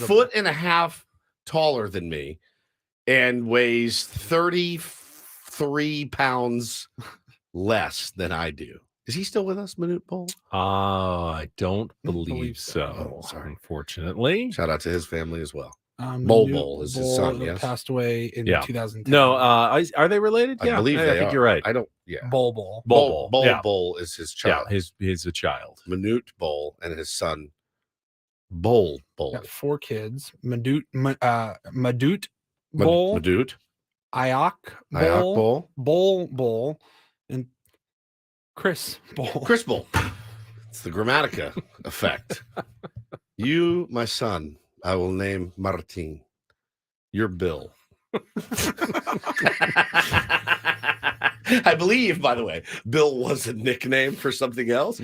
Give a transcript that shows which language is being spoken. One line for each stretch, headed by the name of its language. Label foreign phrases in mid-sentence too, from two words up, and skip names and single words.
English: foot and a half taller than me and weighs 33 pounds less than I do. Is he still with us, Manute Bol? I don't believe believe so. Oh, sorry. Unfortunately. Shout out to his family as well. Manute Bol is his son, yes? Passed away in Yeah. 2010. No, are they related? I believe I they think are. you're right. I don't. Yeah. Bol. Bol. Yeah. Bol is his Yeah, child. he's a child. Manute Bol and his son Bol. Got 4 kids. Madut Bol, Madute. Ayak Bol. Bol, and Chris Bol. Chris Bol. It's the Grammatica effect. You, my son, I will name Martin. You're Bill. I believe, by the way, Bill was a nickname for something else.